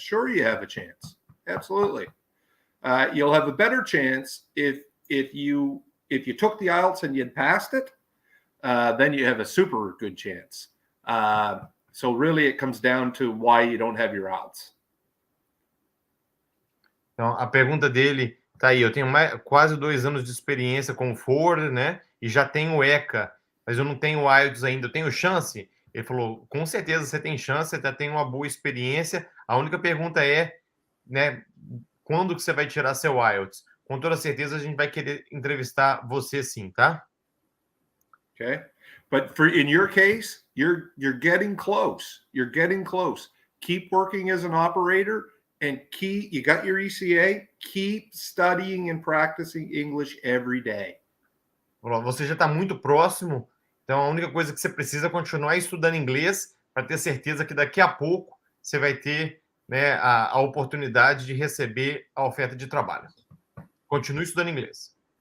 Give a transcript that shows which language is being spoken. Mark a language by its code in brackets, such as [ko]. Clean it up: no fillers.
[en] Sure, you have a chance. Absolutely. You'll have a better chance if you took the IELTS and you'd passed it. Then you have a super good chance. So really, it comes down to why you don't have your IELTS. [pt] Então, a pergunta dele tá aí. Eu tenho quase 2 anos de experiência com o Ford, né? E já tenho o ECA, mas eu não tenho o IELTS ainda. Eu tenho chance? Ele falou, com certeza você tem chance, você já tem uma boa experiência. A única pergunta é, né? Quando que você vai tirar seu IELTS? Com toda certeza a gente vai querer entrevistar você sim, tá? [en] Okay. But in your case, you're getting close. You're getting close. Keep working as an operator and you got your ECA, keep studying and practicing English every day. [pt] Você já está muito próximo, então a única coisa que você precisa é continuar estudando inglês para ter certeza que daqui a pouco você vai ter, né, a oportunidade de receber a oferta de trabalho. Continue estudando inglês.